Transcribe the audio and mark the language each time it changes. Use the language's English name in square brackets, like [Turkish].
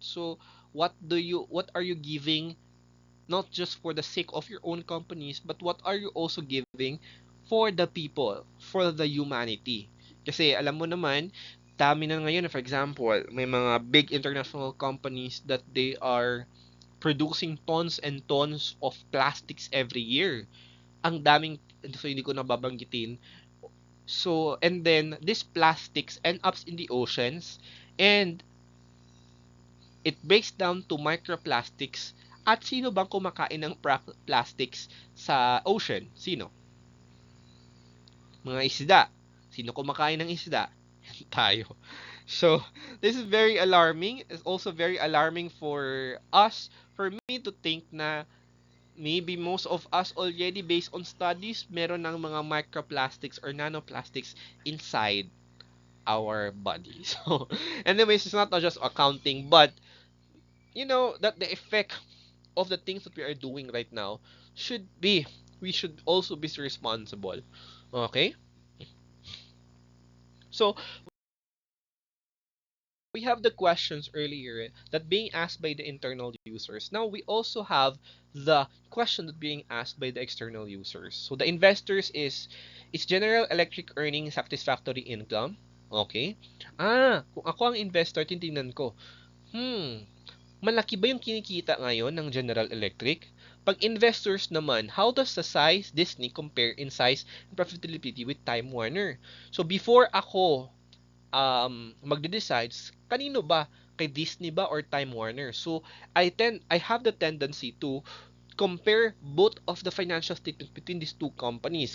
[English] So what are you giving, not just for the sake of your own companies, but what are you also giving for the people, for the humanity? [Filipino] Kasi alam mo naman, dami na ngayon, [English] for example, may mga big international companies that they are producing tons and tons of plastics every year. [Filipino] Ang daming, so hindi ko nababanggitin. [English] So, and then, these plastics end up in the oceans, and it breaks down to microplastics. [Filipino] At sino bang kumakain ng plastics sa ocean? Sino? Mga isda. Sino kumakain ng isda? Tayo. [English] So, this is very alarming. It's also very alarming for us, for me to think na maybe most of us already, based on studies, [Filipino] meron ng mga [English] microplastics or nanoplastics inside our body. So, anyways, it's not just accounting, but that the effect of the things that we are doing right now should be, we should also be responsible. Okay? So, we have the questions earlier that being asked by the internal users. Now, we also have the question that being asked by the external users. So, the investors is General Electric earning satisfactory income? Okay. [Filipino] Kung ako ang investor, titingnan ko, malaki ba yung kinikita ngayon ng General Electric? Pag investors naman, [English] how does the size Disney compare in size and profitability with Time Warner? [Filipino] So before ako magde-decide, kanino ba? Kay Disney ba [English] or Time Warner? So I have the tendency to compare both of the financial statements between these two companies.